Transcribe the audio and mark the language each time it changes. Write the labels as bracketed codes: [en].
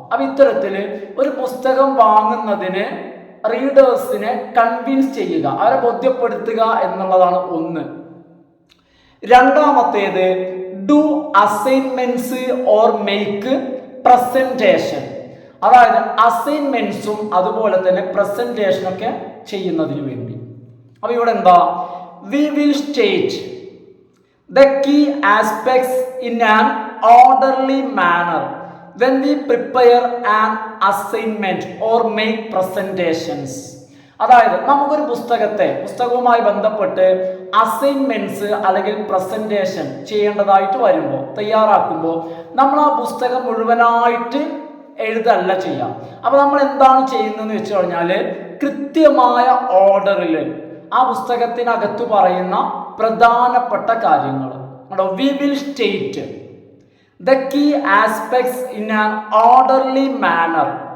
[ml] അപ്പൊ ഇത്തരത്തില് ഒരു പുസ്തകം വാങ്ങുന്നതിന് റീഡേഴ്സിനെ കൺവിൻസ് ചെയ്യുക, അവരെ ബോധ്യപ്പെടുത്തുക എന്നുള്ളതാണ് ഒന്ന്. [en] രണ്ടാമത്തേത് do assignments or make presentation. [ml] അതായത് അസൈൻമെന്റ്സും അതുപോലെ തന്നെ പ്രസന്റേഷനൊക്കെ ചെയ്യുന്നതിന് വേണ്ടി. അപ്പൊ ഇവിടെ എന്താ? [en] We will state the key aspects in an orderly manner when we prepare an assignment or make presentations. [ml] അതായത് നമുക്കൊരു പുസ്തകവുമായി ബന്ധപ്പെട്ട് അസൈൻമെന്റ്സ് അല്ലെങ്കിൽ പ്രസന്റേഷൻ ചെയ്യേണ്ടതായിട്ട് വരുമ്പോൾ, തയ്യാറാക്കുമ്പോൾ നമ്മൾ ആ പുസ്തകം മുഴുവനായിട്ട് എഴുതല്ല ചെയ്യാം. അപ്പൊ നമ്മൾ എന്താണ് ചെയ്യുന്നതെന്ന് വെച്ച് കഴിഞ്ഞാല് കൃത്യമായ ഓർഡറിൽ ആ പുസ്തകത്തിനകത്ത് പറയുന്ന പ്രധാനപ്പെട്ട കാര്യങ്ങൾ [en] we will state the key aspects in an orderly manner